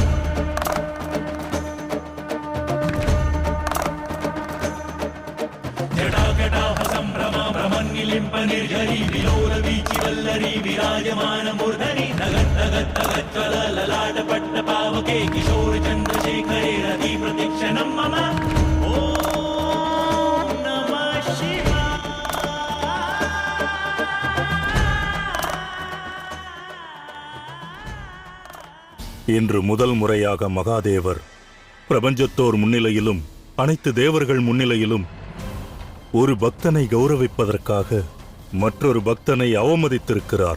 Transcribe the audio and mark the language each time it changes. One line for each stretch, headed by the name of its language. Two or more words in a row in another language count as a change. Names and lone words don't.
Sanskrit: जटाकटाह संभ्रमा भ्रमन्निलिम्प निर्झरी विलोल वीचि वल्लरी विराजमान मूर्धनि नगत्तगत्तगज्ज्वल ललाट पट्ट पावके किशोर चंद्रशेखरे रति प्रतीक्षणं मम.
Tamil: இன்று முதல் முறையாக மகாதேவர் பிரபஞ்சத்தோர் முன்னிலையிலும் அனைத்து தேவர்கள் முன்னிலையிலும் ஒரு பக்தனை கௌரவிப்பதற்காக மற்றொரு பக்தனை அவமதித்திருக்கிறார்.